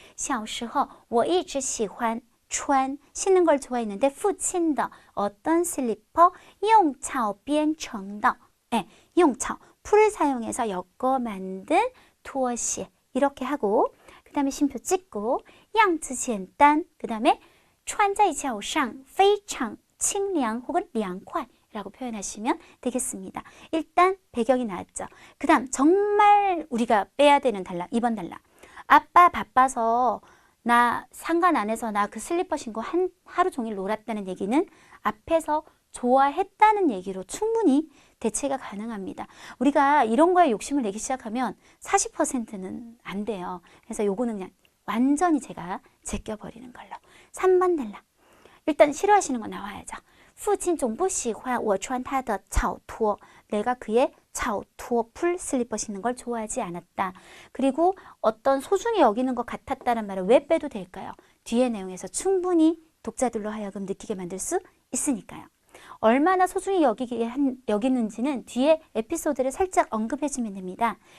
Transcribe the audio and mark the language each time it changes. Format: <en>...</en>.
<zh>小时候我一直喜欢穿</zh> <ko>신는 걸 좋아했는데</ko> <zh>父亲的</zh> <ko>어떤 슬리퍼</ko> <zh>用草编成的 用草</zh> <ko>풀을 사용해서 엮어 만든</ko> <zh>拖鞋</zh> <ko>이렇게 하고 그 다음에 쉼표 찍고</ko> <zh>样子简单</zh> <ko>그 다음에</ko> <zh>穿在脚上非常清凉</zh> <ko>혹은</ko> <zh>凉快</zh> <ko>라고 표현하시면 되겠습니다. 일단 배경이 나왔죠. 그 다음 정말 우리가 빼야 되는 단락, 2번 단락. 아빠 바빠서 나 상관 안 해서 나 그 슬리퍼 신고 하루 종일 놀았다는 얘기는 앞에서 좋아했다는 얘기로 충분히 대체가 가능합니다. 우리가 이런 거에 욕심을 내기 시작하면 40%는 안 돼요. 그래서 요거는 그냥 완전히 제가 제껴버리는 걸로. 3번 단락. 일단 싫어하시는 거 나와야죠.</ko> <zh>父亲总不喜欢我穿他的草拖.</zh> <ko>내가 그의 草拖 풀 슬리퍼 신는 걸 좋아하지 않았다. 그리고 어떤 소중히 여기는 것 같았다는 말을 왜 빼도 될까요? 뒤의 내용에서 충분히 독자들로 하여금 느끼게 만들 수 있으니까요. 얼마나 소중히 여기는지는 뒤에 에피소드를 살짝 언급해주면 됩니다.</ko>